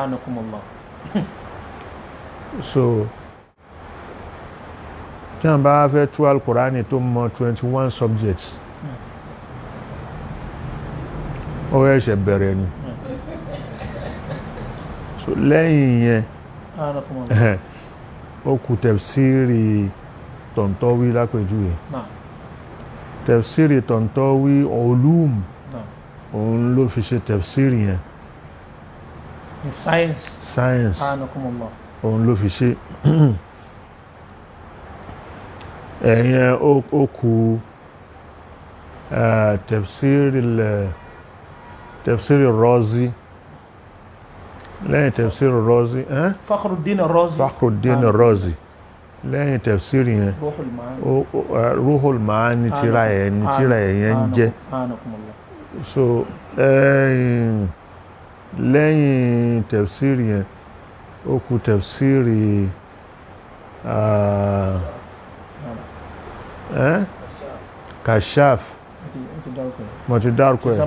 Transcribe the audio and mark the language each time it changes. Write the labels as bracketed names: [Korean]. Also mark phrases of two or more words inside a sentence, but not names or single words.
[Yoruba] so tí wọ́n bá fẹ́ tú al-Qur'ani tó mọ̀ 21 subjects ó ẹ̀ṣẹ̀ bẹ̀rẹ̀ ni. so lẹ́yìn yẹn [Arabic] anakumullah. [Yoruba] ó kù tafsiri Tantawi lápèjúwe [Arabic] Naam. [Yoruba] tafsiri Tantawi ulum [Arabic] Naam. [Yoruba] òun ló fi ṣe tafsiri yẹn [English] In science. [Yoruba] science [Arabic] Anakumullah. [Yoruba] òun ló fi ṣe ẹ̀yẹn ó kù tafsiri Razi lẹ́yìn tafsiri Razi Fakhruddin Ar-Razi. Fakhruddin Razi lẹ́yìn tafsiri yẹn Ruhul Ma'ani. Ruhul Ma'ani tírà yẹn jẹ́ [Arabic] Anakumullah. [Yoruba] so lẹ́yìn tafsiri yẹn ó kù tafsiri Kashaf mo ti dárúkọ ẹ̀